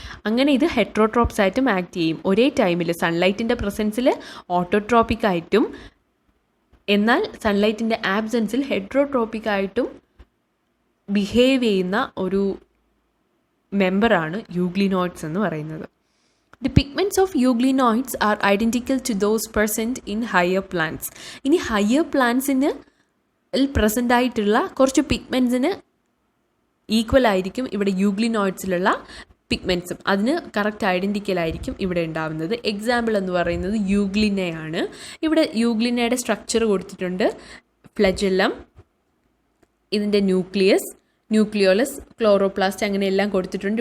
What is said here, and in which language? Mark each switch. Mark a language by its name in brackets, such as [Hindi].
[Malayalam] അങ്ങനെ ഇത് ഹെറ്ററോട്രോപ്സ് ആയിട്ടും ആക്ട് ചെയ്യും. ഒരേ ടൈമിൽ സൺലൈറ്റിൻ്റെ പ്രസൻസിൽ ഓട്ടോട്രോപ്പിക് ആയിട്ടും എന്നാൽ സൺലൈറ്റിൻ്റെ ആബ്സെൻസിൽ ഹെറ്ററോട്രോപ്പിക് ആയിട്ടും ബിഹേവ് ചെയ്യുന്ന ഒരു മെമ്പറാണ് യൂഗ്ലിനോയിഡ്സ് എന്ന് പറയുന്നത്. [English] The pigments of euglenoids are identical to those present in higher plants. [Malayalam] ഇനി ഹയർ പ്ലാന്റ്സിന് പ്രസൻ്റ് ആയിട്ടുള്ള കുറച്ച് പിഗ്മെൻറ്റ്സിന് ഈക്വൽ ആയിരിക്കും ഇവിടെ യൂഗ്ലിനോയിഡ്സിലുള്ള പിഗ്മെൻറ്റ്സും. അതിന് കറക്റ്റ് ഐഡൻറ്റിക്കൽ ആയിരിക്കും ഇവിടെ ഉണ്ടാവുന്നത്. എക്സാമ്പിൾ എന്ന് പറയുന്നത് യൂഗ്ലിനയാണ്. ഇവിടെ യൂഗ്ലിനയുടെ സ്ട്രക്ചർ കൊടുത്തിട്ടുണ്ട്. ഫ്ലജെല്ലം, ഇതിൻ്റെ ന്യൂക്ലിയോളസ്, ക്ലോറോപ്ലാസ്റ്റ് അങ്ങനെയെല്ലാം കൊടുത്തിട്ടുണ്ട്.